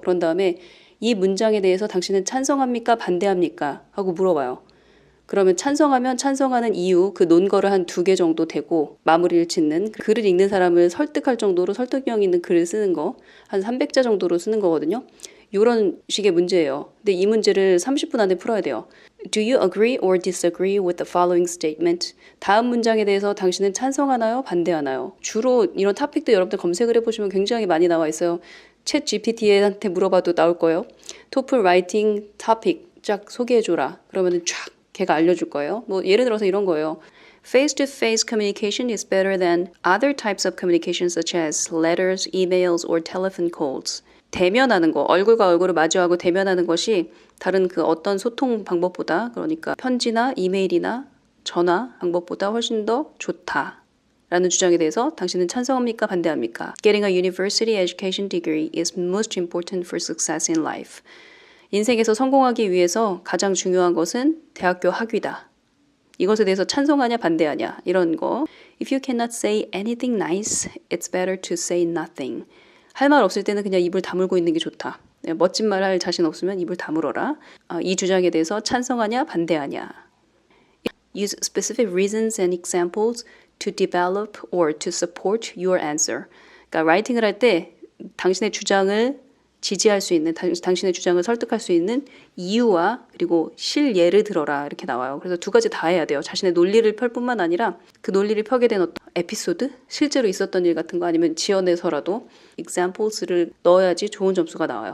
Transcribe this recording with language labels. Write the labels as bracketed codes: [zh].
[ko] 그런 다음에 이 문장에 대해서 당신은 찬성합니까? 반대합니까? 하고 물어봐요. 그러면 찬성하면 찬성하는 이유, 그 논거를 한 2개 정도 되고 마무리를 짓는, 글을 읽는 사람을 설득할 정도로 설득력 있는 글을 쓰는 거, 한 300자 정도로 쓰는 거거든요. 이런 식의 문제예요. 근데 이 문제를 30분 안에 풀어야 돼요. [en] Do you agree or disagree with the following statement? [ko] 다음 문장에 대해서 당신은 찬성하나요? 반대하나요? 주로 이런 토픽도 여러분들 검색을 해보시면 굉장히 많이 나와 있어요. 챗 GPT한테 물어봐도 나올 거예요. 토플 라이팅 토픽 쫙 소개해줘라. 그러면은 쫙 걔가 알려줄 거예요. 뭐 예를 들어서 이런 거예요. [en] Face-to-face communication is better than other types of communication such as letters, emails, or telephone calls. [ko] 대면하는 거, 얼굴과 얼굴을 마주하고 대면하는 것이 다른 그 어떤 소통 방법보다, 그러니까 편지나 이메일이나 전화 방법보다 훨씬 더 좋다. 라는 주장에 대해서 당신은 찬성합니까? 반대합니까? [en] Getting a university education degree is most important for success in life. [ko] 인생에서 성공하기 위해서 가장 중요한 것은 대학교 학위다. 이것에 대해서 찬성하냐 반대하냐 이런 거. [en] If you cannot say anything nice, it's better to say nothing. [ko] 할 말 없을 때는 그냥 입을 다물고 있는 게 좋다. 멋진 말 할 자신 없으면 입을 다물어라. 이 주장에 대해서 찬성하냐 반대하냐. [en] Use specific reasons and examples to develop or to support your answer. [ko] 그러니까 라이팅을 할 때 당신의 주장을 지지할 수 있는, 당신의 주장을 설득할 수 있는 이유와 그리고 실예를 들어라 이렇게 나와요. 그래서 2가지 다 해야 돼요. 자신의 논리를 펼 뿐만 아니라 그 논리를 펴게 된 어떤 에피소드, 실제로 있었던 일 같은 거 아니면 지어내서라도 examples를 넣어야지 좋은 점수가 나와요.